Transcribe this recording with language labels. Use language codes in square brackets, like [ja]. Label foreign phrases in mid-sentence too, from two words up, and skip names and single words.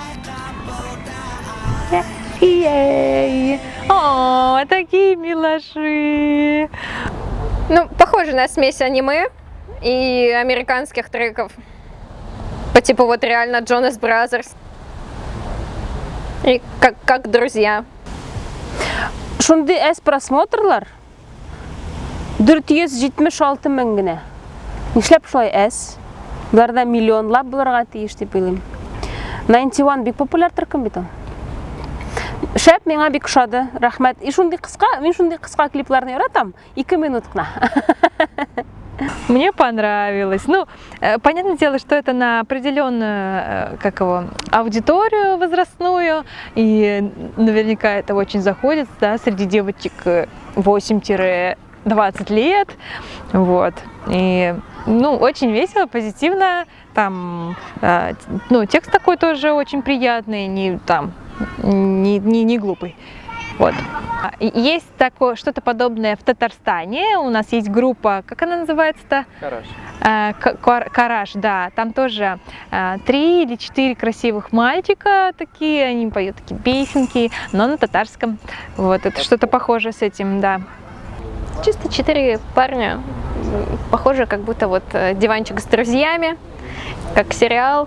[ru] О, такие милаши. Ну, похоже на смесь аниме и американских треков. По типу вот реально Jonas Brothers. И как друзья. [tt] Шундай әс просмотрлар 476 мең генә. Нишләп шулай әс? Буларда миллионлап булырга тиеш дип уйлыйм. 91 бик популяр төркем бит ул. Шәп, миңа бик ошады. Рәхмәт. Мин шундый кыска клипларны яратам. 2 минут кына. [ru] Мне понравилось. Ну, понятное дело, что это на определенную аудиторию возрастную, и наверняка это очень заходит, да, среди девочек 8-20 лет. Вот. И, очень весело, позитивно. Там, текст такой тоже очень приятный, не глупый. Вот. Есть такое что-то подобное в Татарстане. У нас есть группа, как она называется-то? Караш. Караш, да. Там тоже 3 или 4 красивых мальчика такие, они поют такие песенки, но на татарском. Вот, это что-то похоже с этим, да. Чисто 4 парня. Похоже, как будто вот диванчик с друзьями, как сериал.